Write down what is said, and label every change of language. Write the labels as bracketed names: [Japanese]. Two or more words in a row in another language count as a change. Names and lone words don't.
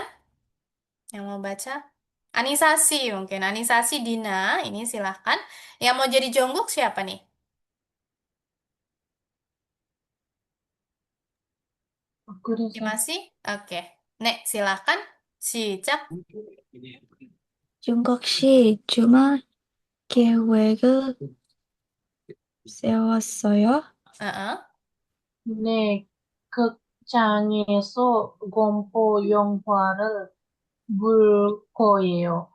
[Indonesian] Yang mau baca? Anisasi mungkin. Anisasi Dina, ini silahkan. Yang mau jadi Jongguk siapa nih? Aku deh, Sam. Masih? Oke. Nek, silahkan. [Korean] 시작. 중국 씨 주말 계획을 세웠어요? [Indonesian] Heeh. [Korean] 네, 극장에서 공포 영화를 볼 거예요.